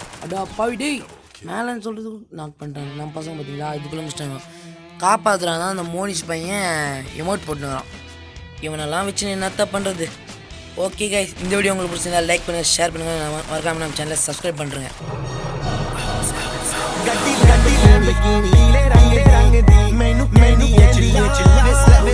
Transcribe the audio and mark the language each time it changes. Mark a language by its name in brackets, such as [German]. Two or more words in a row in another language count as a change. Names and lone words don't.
[Tamil] அடா அப்பாவி டேய், மேலேன்னு சொல்கிறதுக்கு நாக் பண்ணிட்டாங்க நம்ம பசங்க. பார்த்தீங்களா இதுக்குள்ளே முடிச்சிட்டாங்க. காப்பாற்றுறான் தான் அந்த மோனிஷ் பையன் எமோட் போட்டுக்கிறான். இவனெல்லாம் வச்சு என்னத்த பண்ணுறது? [English] okay guys, [Tamil] இந்த வீடியோ உங்களுக்கு பிடிச்சிருந்தா லைக் பண்ணுங்கள், ஷேர் பண்ணுங்கள், மறக்காமல் நம்ம சேனலை சப்ஸ்கிரைப் பண்ணுறேங்க. [Punjabi] ਗੱਡੀ ਗੱਡੀ ਲੈਂਬਰਗਿਨੀ ਰੰਗ ਰੰਗ ਦੀ ਮੈਨੂੰ ਕਹਿੰਦੀ ਆ